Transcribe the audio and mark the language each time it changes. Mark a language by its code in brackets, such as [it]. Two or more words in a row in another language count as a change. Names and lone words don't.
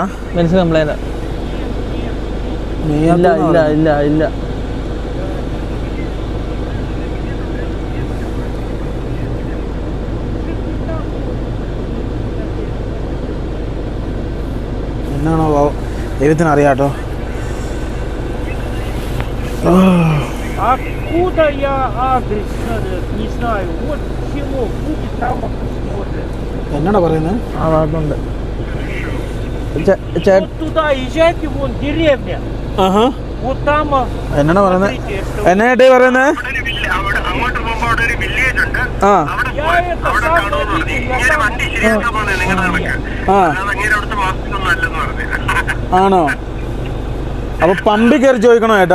[ml] ബെൻസിന് കംപ്ലൈൻ്റ് ഇല്ല. എന്നാണോ ദൈവത്തിന് അറിയാട്ടോ. [ru] Откуда я адрес не знаю. Вот село будет, там посмотрим. [ml] എന്നാടാ പറയുന്നത്? അതുണ്ട്. [ru] Вот туда езжайте, вон деревня. Вот там. [ml] എന്നാടാ പറയുന്നത്? എന്നാട്ടേ പറയുന്നത്? അങ്ങോട്ട് പോകുമ്പോ അവിടെ ഒരു വില്ലേജ് ഉണ്ട്. അവിടെ കാണുമെന്ന് പറഞ്ഞു. ഇങ്ങനെ വണ്ടി ശരിയാക്കാൻ പോകുന്നത് നിങ്ങളുടെ നമുക്ക്. അങ്ങനെ അവിടുത്തെ മാസത്തിലൊന്നും അല്ലെന്ന് പറഞ്ഞു. ആണോ? അപ്പൊ പമ്പിൽ കയറി ചോദിക്കണോ ചേട്ടാ?